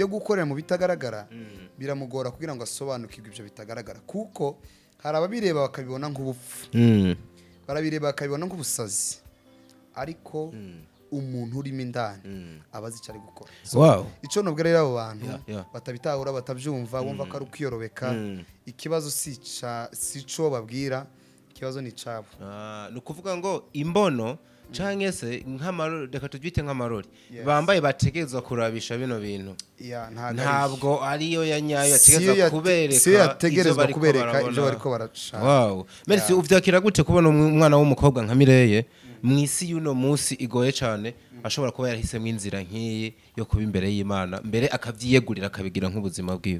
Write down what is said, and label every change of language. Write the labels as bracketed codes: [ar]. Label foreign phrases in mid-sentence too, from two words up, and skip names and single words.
[rw] gukorera mu bitagaragara biramugora kugira ngo asobanukirwe ibyo bitagaragara kuko hari ababireba bakabibona nk'ubupfu barabireba bakabibona nk'ubusazi ariko umuntu urimo indani abazi icyo ari gukora icyo nubwo rero abo bantu batabitahura batabyumva bumva ko ari ukwiyorobeka ikibazo si cyo babwira ikibazo ni cabo. [rn] Nukuvuga ngo imbono canke se nk'amarori, reka tubyite nk'amarori bambaye bategerezwa kurabisha bino bintu. Ntabwo ariyo yanyayo yategerezwa kubereka, si yategerezwa kubereka ivyo bariko barashaka. [fr] Wow, merci. [rn] Uvyakira gute kubona umwana w'umukobwa nka Mireye mwisi yuno munsi igoye cyane ashobora kuba yarahisemo inzira nk'iyi yo kuba imbere y'Imana, mbere akavyiyegurira akabigira nk'ubuzima bwiwe?